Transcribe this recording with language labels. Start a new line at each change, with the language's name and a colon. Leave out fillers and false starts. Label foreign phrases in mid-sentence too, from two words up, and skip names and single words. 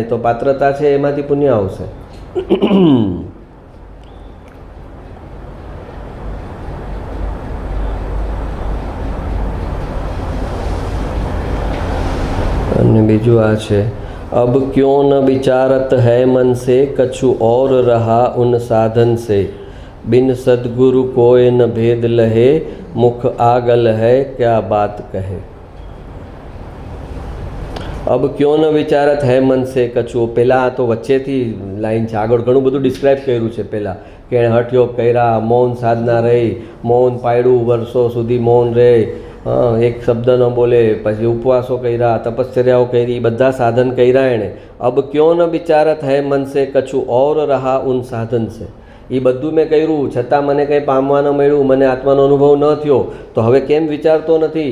Gujarati: તો પાત્રતા છે એમાંથી પુણ્ય આવશે. અને બીજું આ છે
Hindi: અબ ક્यों न विचारत है मन से कछु और रहा उन साधन से बिन सदगुरु कोय न भेद लहे मुख आगल है क्या बात कहे. अब क्यों न विचारत है मन से कछु,
Gujarati: પહેલાં આ તો વચ્ચેથી લાઈન છે, આગળ ઘણું બધું ડિસ્ક્રાઇબ કર્યું છે. પહેલાં કે એણે હઠયોગ કર્યા, મૌન સાધના રહી, મૌન પાડ્યું, વર્ષો સુધી મૌન રહે, એક શબ્દ ન બોલે, પછી ઉપવાસો કર્યા, તપશ્ચર્યાઓ કરી, બધા સાધન કર્યા એણે.
Hindi: अब क्यों न विचारत है मन से कछु और रहा उन साधन से,
Gujarati: એ બધું મેં કર્યું છતાં મને કંઈ પામવા ન મળ્યું, મને આત્માનો અનુભવ ન થયો, તો હવે કેમ વિચારતો નથી?